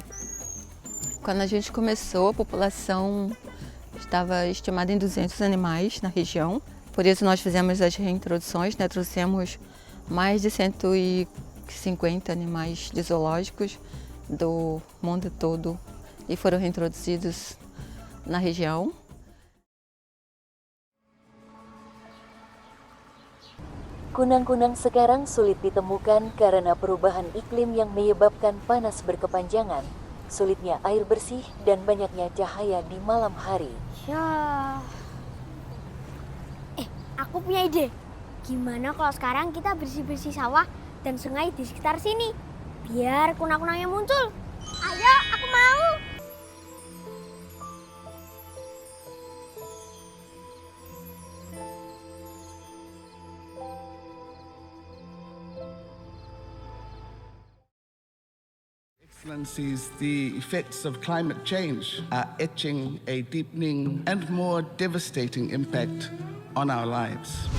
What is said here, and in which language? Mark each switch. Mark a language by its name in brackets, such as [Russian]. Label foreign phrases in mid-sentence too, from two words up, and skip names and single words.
[Portuguese] Quando a gente começou, a população estava estimada em 200 animais na região. Por isso nós fizemos as reintroduções, né? Trouxemos mais de 150 animais de zoológicos do mundo todo e foram reintroduzidos na região. [Indonesian] Kunang-kunang sekarang sulit ditemukan karena perubahan iklim yang menyebabkan panas berkepanjangan, sulitnya air bersih, dan banyaknya cahaya di malam hari. Ya. Aku punya ide. Gimana kalau sekarang kita bersih-bersih sawah dan sungai di sekitar sini? Biar kunang-kunangnya muncul. Ayo, aku mau. [English] Excellencies, the effects of climate change are etching a deepening and more devastating impact on our lives.